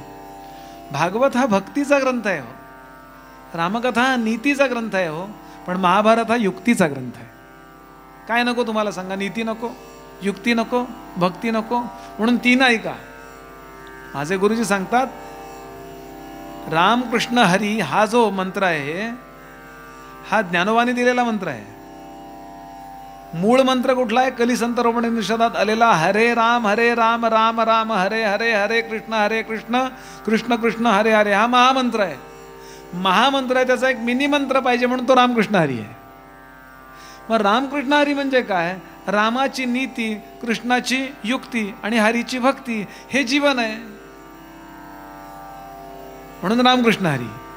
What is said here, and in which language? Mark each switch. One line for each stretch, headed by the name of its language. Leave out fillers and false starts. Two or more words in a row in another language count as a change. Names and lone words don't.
Marathi: भागवत हा भक्तीचा ग्रंथ आहे हो, रामकथा हा नीतीचा ग्रंथ आहे हो, पण महाभारत हा युक्तीचा ग्रंथ आहे. काय नको तुम्हाला सांगा, नीती नको, युक्ती नको, भक्ती नको, म्हणून तीन ऐका. माझे गुरुजी सांगतात, राम कृष्ण हरी हा जो मंत्र आहे हा ज्ञानोबाने दिलेला मंत्र आहे. मूळ मंत्र कुठला आहे? कलिसंत रोपनिषदात आलेला
Sanskrit: हरे राम राम राम हरे हरे, हरे कृष्ण कृष्ण कृष्ण हरे हरे,
Marathi: हा महामंत्र आहे. महामंत्र आहे, त्याचा एक मिनी मंत्र पाहिजे, म्हणून तो रामकृष्ण हरी आहे. मग रामकृष्ण हरी म्हणजे काय? रामाची नीती, कृष्णाची युक्ती आणि हरीची भक्ती, हे जीवन आहे. म्हणून रामकृष्ण हरी.